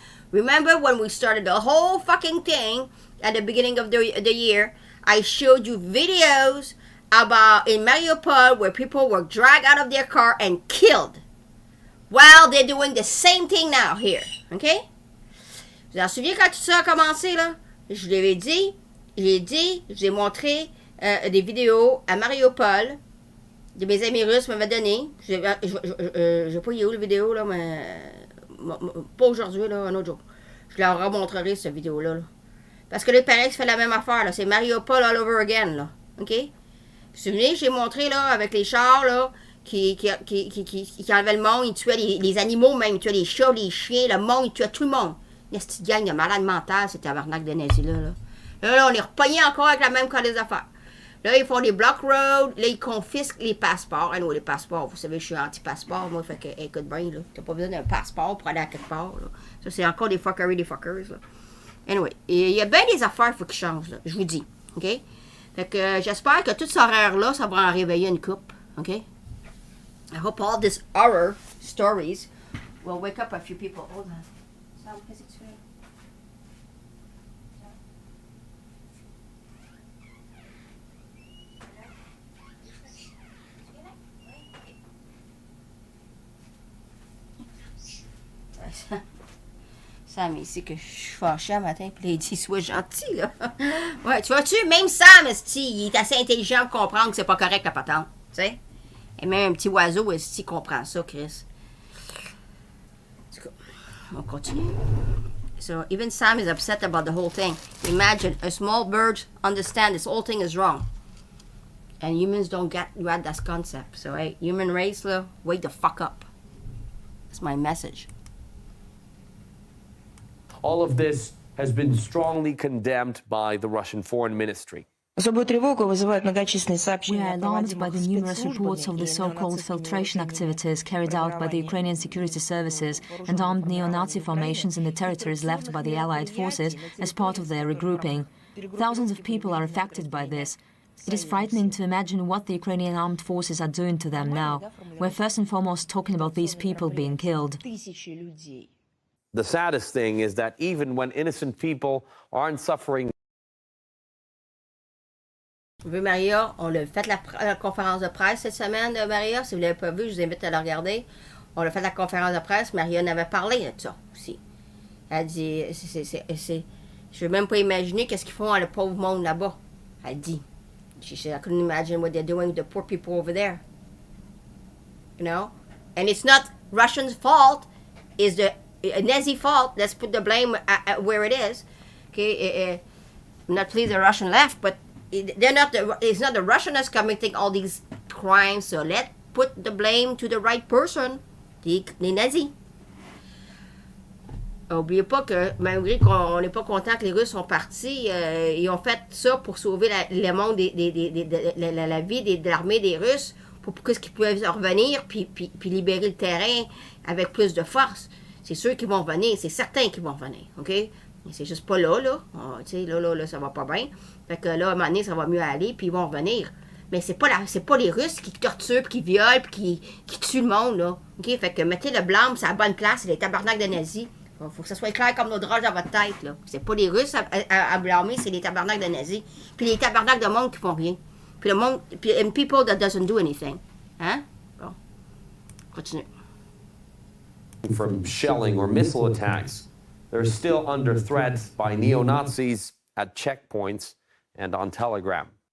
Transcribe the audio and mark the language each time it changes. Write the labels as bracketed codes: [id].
[en] Remember when we started the whole fucking thing at the beginning of the year, I showed you videos about in Mariupol where people were dragged out of their car and killed. Well, they're doing the same thing now here. OK? [fr] Vous vous souvenez quand tout ça a commencé, là? Je l'avais dit, j'ai montré des vidéos à Mariupol de mes amis russes m'avaient donné. Je sais pas où la vidéo, là, mais pas aujourd'hui, là, un autre jour. Je leur remontrerai cette vidéo-là. Là. Parce que là, pareil, ça fait la même affaire, là. C'est Mariupol [en] all over again, [fr] là. OK? Vous vous souvenez, j'ai montré, là, avec les chars, là, qui enlevaient le monde, ils tuaient les animaux même, ils tuaient les chats, les chiens, le monde, ils tuaient tout le monde. Il y a cette gang de malades mentales, ces tabarnak de nazis-là, là. Là, on est repognés encore avec la même cas des affaires. Là, ils font des [en] block roads, [fr] là, ils confisquent les passeports. Ah non, les passeports, vous savez, je suis anti-passeport, moi, fait que, écoute bien, là, t'as pas besoin d'un passeport pour aller à quelque part, là. Ça, c'est encore des fuckers, là. Anyway, il y a bien des affaires, il faut qu'ils changent, là, je vous dis, OK? Fait que j'espère que tout ce horaire-là, ça va en réveiller une coupe, OK? [en] I hope all these horror stories will wake up a few people. Hold on. [fr] Sam, qu'est-ce que tu fais? Sam, ici que je suis fâchée un matin, puis là, il dit, sois gentil, là. Ouais, tu vois-tu, même Sam, il est assez intelligent pour comprendre que c'est pas correct, la patente, tu sais? Et même un petit oiseau, il comprend ça, Chris. En tout cas, on continue. [en] So, even Sam is upset about the whole thing. Imagine, a small bird understand this whole thing is wrong. And humans don't get that concept. So, hey, human race, là, wake the fuck up. That's my message. All of this has been strongly condemned by the Russian Foreign Ministry. We are alarmed by the numerous reports of the so-called filtration activities carried out by the Ukrainian security services and armed neo-Nazi formations in the territories left by the Allied forces as part of their regrouping. Thousands of people are affected by this. It is frightening to imagine what the Ukrainian armed forces are doing to them now. We're first and foremost talking about these people being killed. The saddest thing is that even when innocent people aren't suffering. [fr] Maria, on a fait la conférence de presse cette semaine de Maria. Si vous ne l'avez pas vu, je vous invite à la regarder. On a fait la conférence de presse. Maria en avait parlé de ça aussi. Elle dit, je ne veux même pas imaginer qu'est-ce qu'ils font à le pauvre monde là-bas. Elle dit. [en] She said, I couldn't imagine what they're doing with the poor people over there. You know? And it's not Russians' fault. It's the Nazi fault. Let's put the blame at where it is. Okay? Not please the Russian left, but they're not. It's not the Russian that's committing all these crimes. So let's put the blame to the right person. [fr] Les nazis. N'oubliez pas que malgré qu'on n'est pas content que les Russes sont partis, ils ont fait ça pour sauver le monde, la vie de l'armée des Russes, pour qu'ils puissent revenir puis libérer le terrain avec plus de force. C'est sûr qu'ils vont revenir, c'est certain qu'ils vont revenir, OK? C'est juste pas là, là. Tu sais, là, ça va pas bien. Fait que là, à un moment donné, ça va mieux aller, puis ils vont revenir. Mais c'est pas les Russes qui torturent, puis qui violent, puis qui tuent le monde, là. OK? Fait que mettez le blâme, c'est la bonne place, c'est les tabarnaks de nazis. Faut que ça soit clair comme nos drages dans votre tête, là. C'est pas les Russes à blâmer, c'est les tabarnaks de nazis. Puis les tabarnaks de monde qui font rien. Puis le monde, puis [en] and people that doesn't do anything. [fr] Hein? Bon. Continue. [en] From shelling or missile attacks, they're still under threat by neo-Nazis at checkpoints and on Telegram.